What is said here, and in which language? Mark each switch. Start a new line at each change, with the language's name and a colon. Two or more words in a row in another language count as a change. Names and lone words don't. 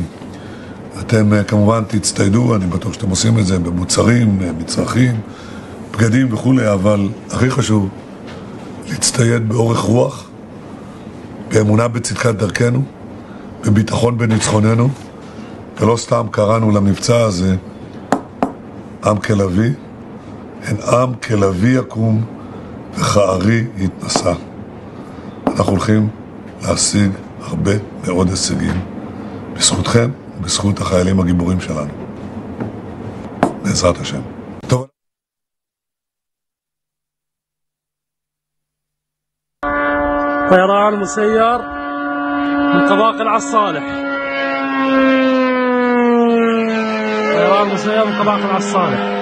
Hebrew: אתם כמובן תצטיידו, אני בטוח שאתם עושים את זה במוצרים, מצרכים, בגדים וכו', אבל הכי חשוב להצטייד באורך רוח, באמונה בצדקת דרכנו, בביטחון בניצחוננו, ולא סתם קראנו למבצע הזה עם כלבי, הן עם כלבי יקום וכארי יתנשא. אנחנו הולכים להשיג הרבה מאוד הישגים בזכותכם ובזכות החיילים הגיבורים שלנו. בעזרת השם. טוב.
Arabic: طيران مسير من قباقل على الصالح. طيران مسير من قباقل على الصالح.